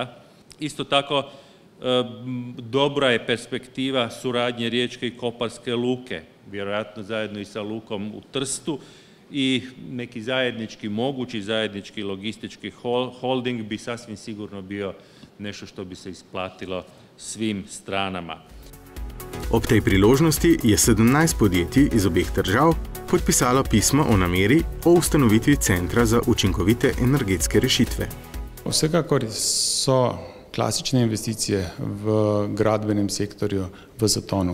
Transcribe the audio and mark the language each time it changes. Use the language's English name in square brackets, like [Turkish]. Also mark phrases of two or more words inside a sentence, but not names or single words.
[Croatian] Isto tako, dobra je perspektiva suradnje Riječke i Koparske luke, vjerojatno zajedno i sa lukom u Trstu, i neki mogući zajednički logistički holding bi sasvim sigurno bio nešto što bi se isplatilo svim stranama. [Slovenian] Ob tej priložnosti je 17 podjetij iz obeh držav podpisalo pismo o nameri o ustanovitvi Centra za učinkovite energetske rešitve. Vsekakor so klasične investicije v gradbenem sektorju v zatonu.